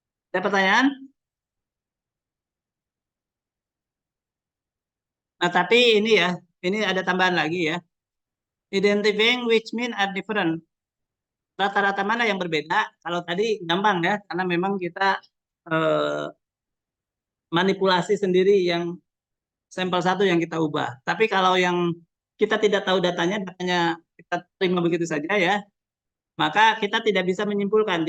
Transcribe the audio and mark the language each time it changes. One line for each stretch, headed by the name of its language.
Indonesian: Ada pertanyaan? Nah, tapi ini ya, ini ada tambahan lagi ya.
English: Identifying which mean are different.
Indonesian: Rata-rata mana yang berbeda? Kalau tadi gampang ya, karena memang kita eh, manipulasi sendiri yang sampel satu yang kita ubah. Tapi kalau yang kita tidak tahu datanya, datanya kita terima begitu saja ya, maka kita tidak bisa menyimpulkan.